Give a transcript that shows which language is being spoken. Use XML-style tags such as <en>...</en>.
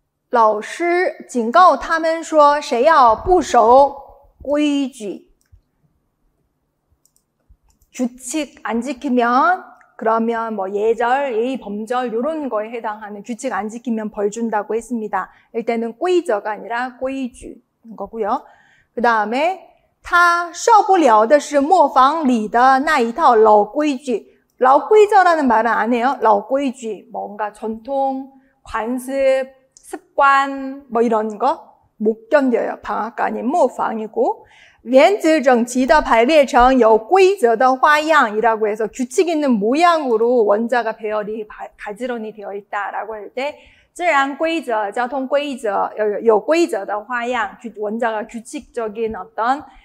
<zh>老师警告他们说谁要不守规矩</zh> <ko>규칙 안 지키면 그러면 뭐 예절, 예의, 범절 이런 거에 해당하는 규칙 안 지키면 벌 준다고 했습니다. 일단은 꼬이저가 아니라 꼬이쥐인 거고요. 그 다음에</ko> <zh>他受不了的是磨坊里的那一套老规矩.</zh> <ko>老规则라는 말은 안 해요. 老规矩 뭔가 전통, 관습, 습관 뭐 이런 거 못 견뎌요. 방앗간 아닌 모방이고</ko> <zh>原子整齐地排列成有规则的花样</zh> <ko>이라고 해서 규칙 있는 모양으로 원자가 배열이 가지런히 되어 있다라고 할 때</ko> <zh>自然规则, 交通规则, 有规则的花样</zh> <ko>원자가 규칙적인 어떤</ko>